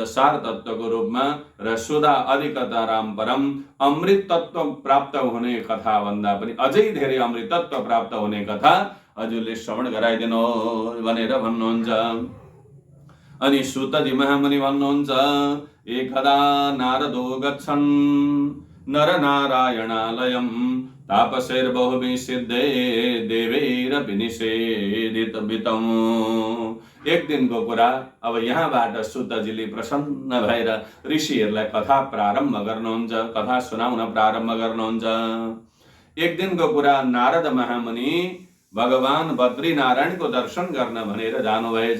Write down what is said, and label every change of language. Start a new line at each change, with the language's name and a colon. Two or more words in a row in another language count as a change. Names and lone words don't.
Nepali: सार तत्त्वको रूपमा र
Sanskrit: सुधा अधिकतरां परम,
Nepali: अमृत तत्त्व प्राप्त हुने कथा भन्दा पनि अझै धेरै अमृत तत्त्व प्राप्त हुने कथा हजुरले श्रवण गराइदिनुहोस् भनेर भन्नुहुन्छ। अनि सूतजी महामुनि भन्नुहुन्छ,
Sanskrit: एकदा नारदो गच्छन् नरनारायणालयं तापसैर्बहुभिः सिद्धै देवैरपि निषेधितम्।
Nepali: एक दिनको कुरा, अब यहाँबाट सूतजीले प्रसन्न भएर ऋषिहरूलाई कथा प्रारम्भ गर्नुहुन्छ, कथा सुनाउन प्रारम्भ गर्नुहुन्छ। एक दिनको कुरा, नारद महामुनि भगवान बद्रीनारायणको दर्शन गर्न भनेर जानुभएछ।